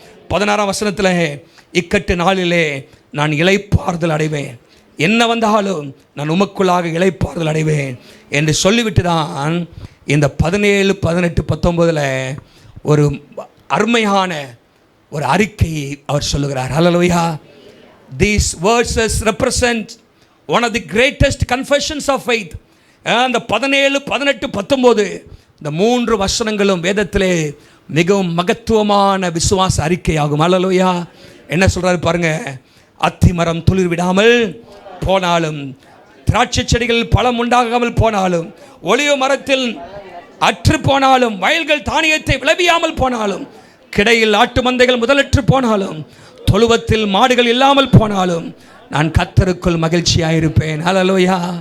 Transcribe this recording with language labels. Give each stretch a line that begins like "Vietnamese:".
Tamil: 16ஆம் வசனத்தில், இக்கட்டு நாளிலே நான் இளைப்பாறுதல் அடைவேன், என்ன வந்தாலும் நான் உமக்குள்ளாக இளைப்பாறுதல் அடைவேன் என்று சொல்லிவிட்டு தான் இந்த 17, 18, 19 ஒரு அருமையான ஒரு அறிக்கையை அவர் சொல்லுகிறார். ஹல்லேலூயா.
English: These verses represent one of the greatest confessions of faith.
Tamil: அந்த 17, 18, 19 இந்த 3 வசனங்களும் வேதத்திலே மிகவும் மகத்துவமான விசுவாச அறிக்கையாகும். ஹல்லேலூயா. என்ன சொல்றாரு பாருங்க, அத்திமரம் துளிர் விடாமல் போனாலும், திராட்சை செடிகள் பழம் உண்டாகாமல் போனாலும், ஒலிவ மரத்தில் அற்று போனாலும், வயல்கள் தானியத்தை விளைவியாமல் போனாலும், கிடையில் ஆட்டு மந்தைகள் முதலற்று போனாலும், தொழுவத்தில் மாடுகள் இல்லாமல் போனாலும், நான் கர்த்தருக்குள் மகிழ்ச்சியாயிருப்பேன். ஹல்லேலூயா.